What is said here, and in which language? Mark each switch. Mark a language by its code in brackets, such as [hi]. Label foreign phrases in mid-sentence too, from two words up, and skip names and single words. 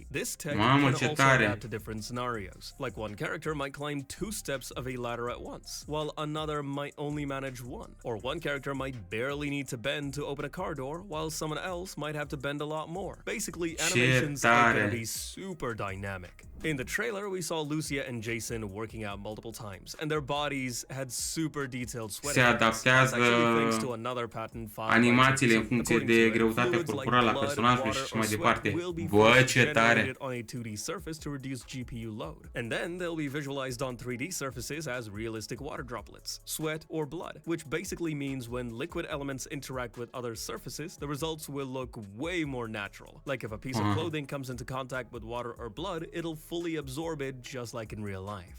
[en] This tech can also adapt to different scenarios. Like one character might climb 2 steps of a ladder at once, while another might only manage 1. Or one character might barely need to bend to open a car door, while someone else might have to bend a lot more. Basically, animations are going to be super dynamic. In the trailer, we saw Lucia and Jason working out multiple times, and their bodies had super detailed sweating. [ro] Se adaptează animațiile în funcție de greutatea corporală a personajului și mai departe. Bă, ce tare! [en] On a 2D surface to reduce GPU load. And then they'll be visualized on 3D surfaces as realistic water droplets, sweat, or blood, which basically means when liquid elements interact with other surfaces, the results will look way more natural. Like if a piece of clothing comes into contact with water or blood, it'll fully absorb it just like in real life.